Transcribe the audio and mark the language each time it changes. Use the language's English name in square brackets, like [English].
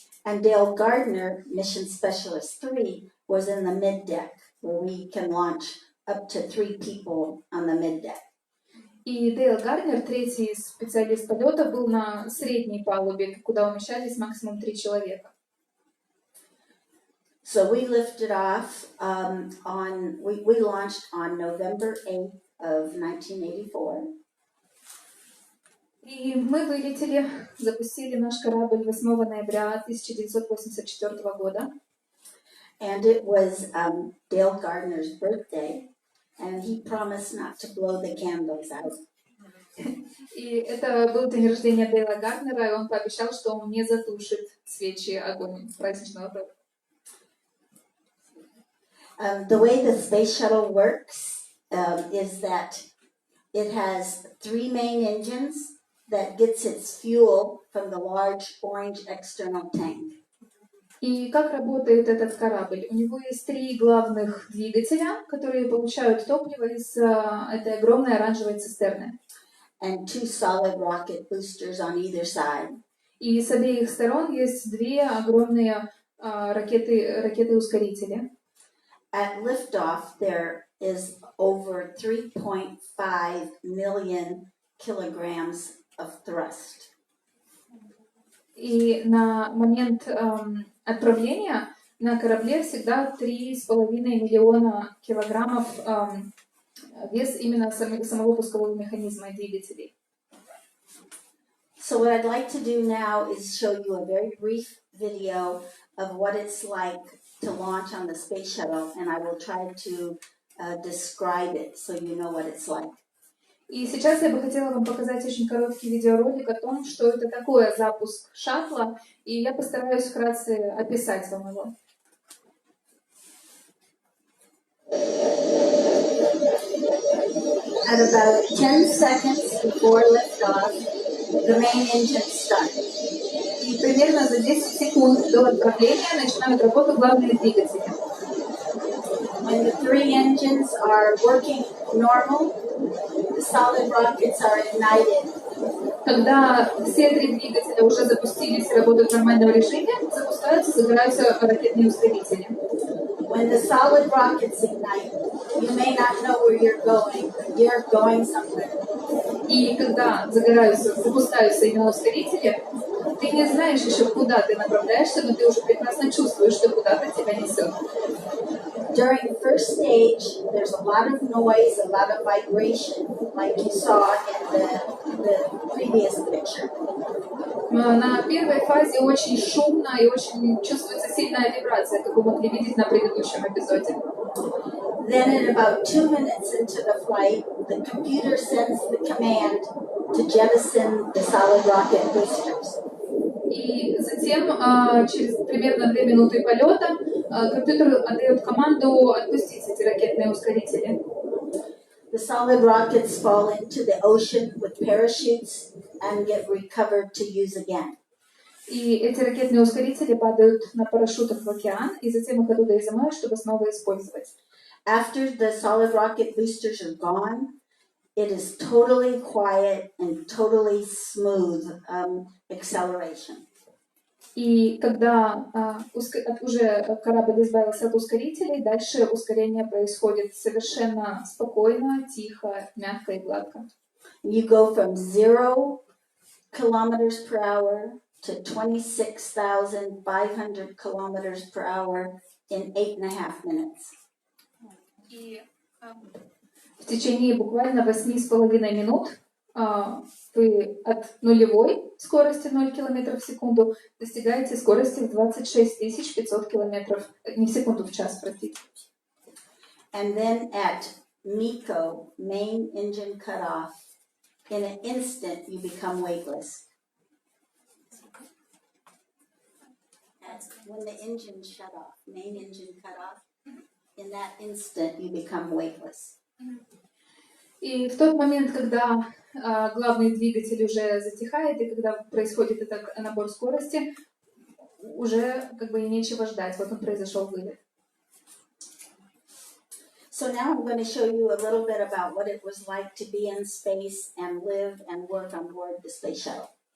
[English] And Dale Gardner, Mission Specialist 3, was in the mid-deck, where we can launch up to 3 people on the mid-deck. [Russian] И Дейл Гарднер, 3 специалист полета, был на средней палубе, куда умещались максимум 3 человека. [English] So we lifted off we launched on November 8th of 1984. [Russian] И мы вылетели, запустили наш корабль 8 ноября 1984 года. [English] And it was Dale Gardner's birthday, and he promised not to blow the candles out. [Russian] И это был день рождения Дейла Гарднера, и он пообещал, что он не затушит свечи огонь праздничного торта. [English] The way the space shuttle works is that it has 3 main engines that gets its fuel from the large orange external tank. [Russian] И как работает этот корабль? У него есть 3 главных двигателя, которые получают топливо из этой огромной оранжевой цистерны. [English] And 2 solid rocket boosters on either side. [Russian] И с обеих сторон есть 2 огромные ракеты-ускорители. [English] At liftoff, there is over 3.5 million kilograms of thrust. [Russian] И на момент отправления на корабле всегда 3,5 миллиона килограммов вес именно самого пускового механизма и двигателей. [English] So what I'd like to do now is show you a very brief video of what it's like to launch on the space shuttle, and I will try to describe it so you know what it's like. [Russian] И сейчас я бы хотела вам показать очень короткий видеоролик о том, что это такое запуск шаттла, и я постараюсь вкратце описать вам его. [English] At about 10 seconds before liftoff, the main engines start. [Russian] И примерно за 10 секунд до отправления начинают работу главные двигатели. [English] When the 3 engines are working normal, the solid rockets are ignited. [Russian] Когда все 3 двигателя уже запустились и работают в нормальном режиме, загораются ракетные ускорители. [English] When the solid rockets ignite, you may not know where you're going, but you're going somewhere. [Russian] И когда запускаются именно ускорители, ты не знаешь еще, куда ты направляешься, но ты уже прекрасно чувствуешь, что куда-то тебя несет. [English] During the first stage, there's a lot of noise, a lot of vibration, like you saw in the previous picture. [Russian] На первой фазе очень шумно и очень чувствуется сильная вибрация, как вы могли видеть на предыдущем эпизоде. [English] Then in about 2 minutes into the flight, the computer sends the command to jettison the solid rocket boosters. [Russian] И затем, через примерно 2 минуты полета, компьютер отдает команду отпустить эти ракетные ускорители. [English] The solid rockets fall into the ocean with parachutes and get recovered to use again. [Russian] И эти ракетные ускорители падают на парашютах в океан, и затем их оттуда изымают, чтобы снова использовать. [English] After the solid rocket boosters are gone, it is totally quiet and totally smooth acceleration. [Russian] И когда уже корабль избавился от ускорителей, дальше ускорение происходит совершенно спокойно, тихо, мягко и гладко. [English] You go from 0 kilometers per hour to 26,500 kilometers per hour in 8.5 minutes. [Russian] И в течение буквально 8,5 минут вы от нулевой скорости 0 км в секунду достигаете скорости в 26 500 км, не в секунду, в час, простите. [English] And then at MECO, main engine cutoff, in an instant you become weightless. When the engine shut off, main engine cut off, in that instant you become weightless. [Russian] И в тот момент, когда главный двигатель уже затихает, и когда происходит этот набор скорости, уже как бы и нечего ждать. Вот он произошел вылет. [English] So now I'm going to show you a little bit about what it was like to be in space and live and work on board the space shuttle.